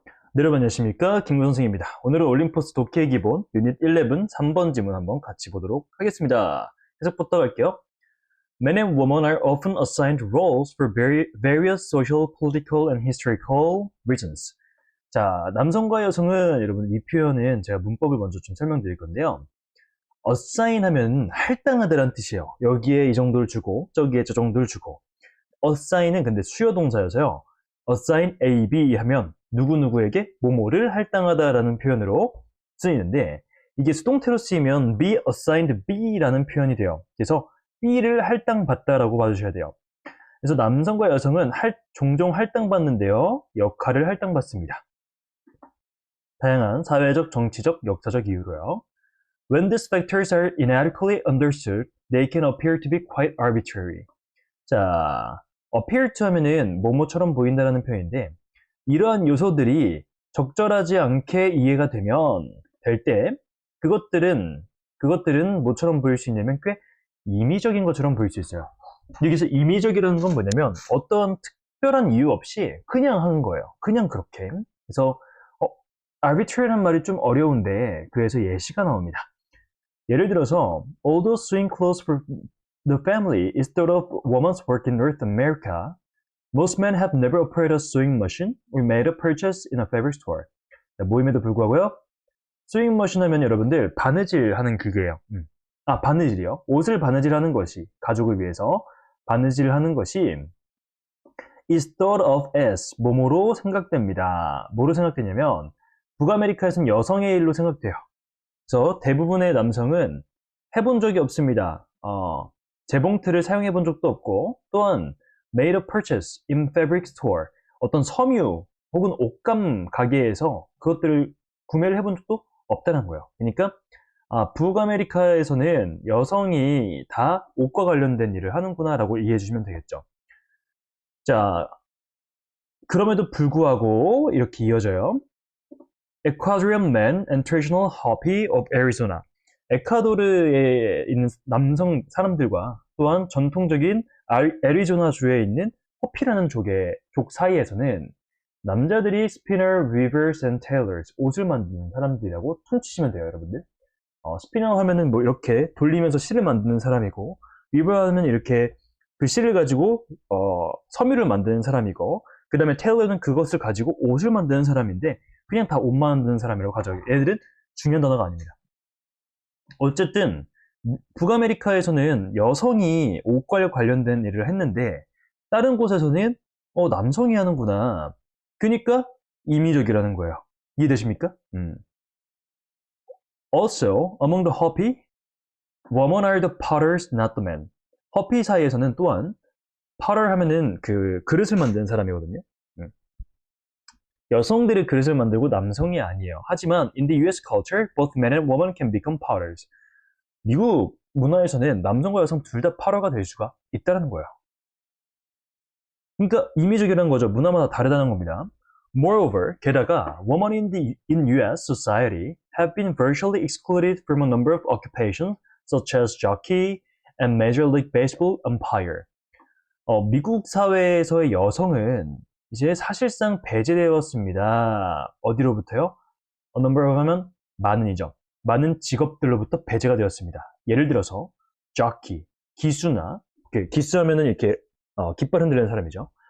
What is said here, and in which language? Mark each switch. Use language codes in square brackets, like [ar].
[ko] 네, 여러분 안녕하십니까? 김구 선생입니다. 오늘은 올림포스 독해의 기본 유닛 11 3번 지문 한번 같이 보도록 하겠습니다. 해석부터 갈게요. [en] Men and women are often assigned roles for various social, political, and historical reasons. [ko] 자, 남성과 여성은 여러분 이 표현은 제가 문법을 먼저 좀 설명드릴 건데요. assign 하면 할당하다라는 뜻이에요. 여기에 이 정도를 주고 저기에 저 정도를 주고. assign은 근데 수요 동사여서요. [en] assign A, B [ko] 하면 누구누구에게 뭐뭐를 할당하다라는 표현으로 쓰이는데 이게 수동태로 쓰이면 [en] be assigned B [ko] 라는 표현이 돼요. 그래서 B를 할당받다라고 봐주셔야 돼요. 그래서 남성과 여성은 종종 할당받는데요. 역할을 할당받습니다. 다양한 사회적, 정치적, 역사적 이유로요. [en] When these factors are inadequately understood, they can appear to be quite arbitrary. [ko] 자, [en] appear to [ko] 하면은 뭐뭐처럼 보인다라는 표현인데 이러한 요소들이 적절하지 않게 이해가 될 때 그것들은 뭐처럼 보일 수 있냐면 꽤 임의적인 것처럼 보일 수 있어요. 여기서 임의적이라는 건 뭐냐면 어떠한 특별한 이유 없이 그냥 하는 거예요. 그냥 그렇게. 그래서 arbitrary라는 말이 좀 어려운데 그래서 예시가 나옵니다. 예를 들어서 [en] although sewing clothes for the family is thought of woman's work in North America, most men have never operated a sewing machine or made a purchase in a fabric store. [ko] 모임에도 불구하고요. 스윙 머신 하면 여러분들 바느질 하는 기계예요. 바느질이요. 옷을 바느질하는 것이 가족을 위해서 바느질 하는 것이 [en] is thought of as [ko] 뭐뭐로 생각됩니다. 뭐로 생각되냐면 북아메리카에서는 여성의 일로 생각돼요. 그래서 대부분의 남성은 해본 적이 없습니다. 재봉틀을 사용해 본 적도 없고 또한 [en] made a purchase in fabric store [ko] 어떤 섬유 혹은 옷감 가게에서 그것들을 구매를 해본 적도 없다는 거예요. 그러니까 북아메리카에서는 여성이 다 옷과 관련된 일을 하는구나 라고 이해해 주시면 되겠죠. 자, 그럼에도 불구하고 이렇게 이어져요. [en] Ecuadorian men and traditional Hopi of Arizona. [ko] 에콰도르에 있는 남성 사람들과 또한 전통적인 애리조나주에 있는 호피라는 족 사이에서는 남자들이 [en] spinner, weavers, and tailors [ko] 옷을 만드는 사람들이라고 퉁치시면 돼요, 여러분들. 스피너 하면은 뭐 이렇게 돌리면서 실을 만드는 사람이고, weaver 하면 이렇게 그 실을 가지고 섬유를 만드는 사람이고, 그 다음에 tailor는 그것을 가지고 옷을 만드는 사람인데 그냥 다 옷 만드는 사람이라고 가져요. 얘들은 중요한 단어가 아닙니다. 어쨌든 북아메리카에서는 여성이 옷과 관련된 일을 했는데 다른 곳에서는 남성이 하는구나. 그러니까 임의적이라는 거예요. 이해되십니까? [en] Also, among the Hopi, women are the potters, not the men. [ko] 허피 사이에서는 또한 potter 하면은 그 그릇을 만드는 사람이거든요. 여성들이 그릇을 만들고 남성이 아니에요. 하지만 [en] in the US culture, both men and women can become potters. [ko] 미국 문화에서는 남성과 여성 둘 다 파러가 될 수가 있다는 거예요. 그러니까 임의적이라는 거죠. 문화마다 다르다는 겁니다. [en] Moreover, [ko] 게다가 [en] women in US society have been virtually excluded from a number of occupations such as jockey and Major League Baseball umpire. [ko] 미국 사회에서의 여성은 이제 사실상 배제되었습니다. 어디로부터요? number of 하면 많은이죠. 많은 직업들로부터 배제가 되었습니다. 예를 들어서 jockey, 기수나 기수하면은 이렇게 깃발 흔들리는 사람이죠.